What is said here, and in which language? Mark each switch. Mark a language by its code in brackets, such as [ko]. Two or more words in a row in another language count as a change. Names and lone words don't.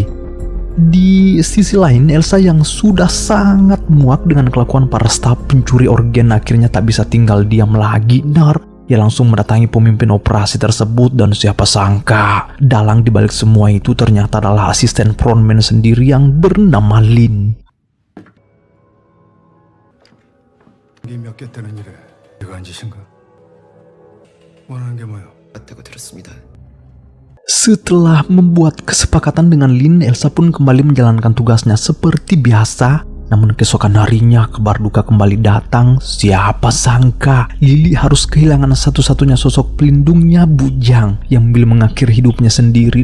[id] Di sisi lain, Elsa yang sudah sangat muak dengan kelakuan para staf pencuri organ akhirnya tak bisa tinggal diam lagi, Nar. Ia langsung mendatangi pemimpin operasi tersebut dan siapa sangka dalang dibalik semua itu ternyata adalah asisten frontman sendiri yang bernama Lin. [ko] 이게 몇 개 때는 일에 내가 한 짓인가? 원하는 게 뭐야? 맞다고 들었습니다. [id] Setelah membuat kesepakatan dengan Lin, Elsa pun kembali menjalankan tugasnya seperti biasa. Namun keesokan harinya kabar duka kembali datang. Siapa sangka Lily harus kehilangan satu-satunya sosok pelindungnya, Bujang, yang memilih mengakhiri hidupnya sendiri.